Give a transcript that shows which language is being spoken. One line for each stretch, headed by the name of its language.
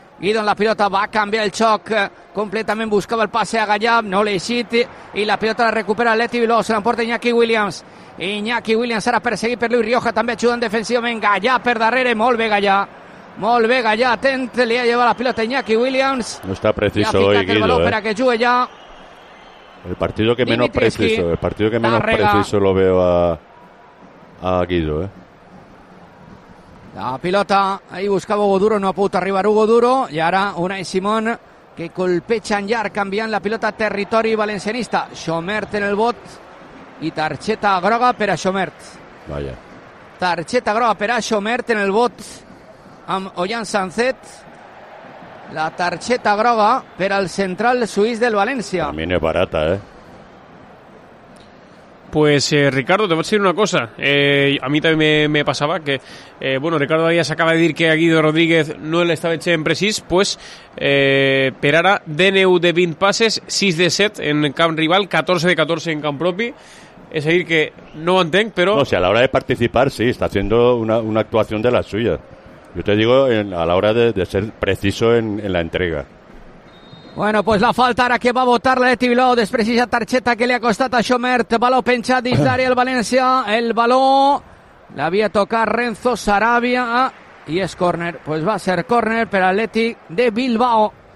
Catalan: Guido en la pilota va a canviar el xoc, completament buscava el passe a Gallab, no l'ha eixit, i la pilota la recupera l'Eti Viló, se l'emporta Iñaki Williams. Iñaki Williams ara perseguit per Luis Rioja, també ajudant defensivament, Gallab per darrere, molt bé Gallab. Molt bé, Gallà, atent, li ha llevat la pilota Iñaki Williams.
Spanish: No està preciso hoy, Guido, eh? Que jugue ya. El partido que menos preciso, el partido que menos preciso lo veo a Guido, eh?
Catalan: La pilota, ahí buscava Hugo Duro, no ha pogut arribar Hugo Duro, i ara Unai Simón, que colpeja en llarg, canviant la pilota a territori valencianista. Xomert en el bot, i tarxeta groga per a Xomert.
Spanish: Vaya.
Catalan: Tarxeta groga per a Xomert en el bot... amb Ollant Sancet, la tarxeta groga per al central suís del València. A mi no és barata, eh? Pues, Ricardo, te vaig dir una cosa. A mi també me passava que... bueno, Ricardo Díaz acaba de dir que a Guido Rodríguez no l'estava eixent precís, pues, per ara, DNU de 20 passes, 6 de 7 en camp rival, 14 de 14 en camp propi. És a dir que no ho entenc, però... No, si a l'hora de participar, sí, està fent una actuació de la suya.
Spanish: Yo te digo a la hora de ser preciso en la entrega.
Catalan: Bueno, pues la falta ara que va a votar l'Athletic Bilbao, després d'aquesta tarxeta que li ha costat a Xomert, baló penjat dins d'àrea el València, el baló l'havia tocat Renzo Sarabia i és córner, pues va a ser córner per l'Athletic de Bilbao.